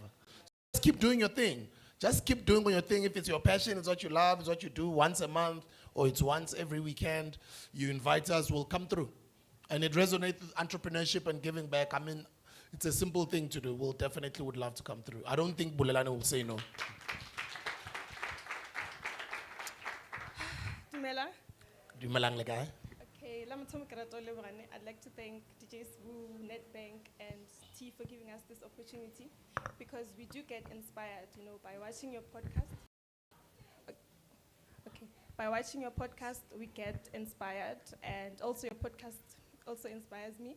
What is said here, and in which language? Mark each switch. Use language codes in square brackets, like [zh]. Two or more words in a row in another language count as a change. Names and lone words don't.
[en] Just keep doing your thing. Just keep doing your thing. If it's your passion, it's what you love, it's what you do once a month, or it's once every weekend, you invite us, we'll come through. And it resonates with entrepreneurship and giving back. I mean, it's a simple thing to do. We'll definitely would love to come through. I don't think Bulelani will say no. [st] Dumelang le kae? [en] Okay, I'd like to thank DJ Spoo, NetBank, and T for giving us this opportunity, because we do get inspired, by watching your podcast. Okay, by watching your podcast, we get inspired, and also your podcast also inspires me.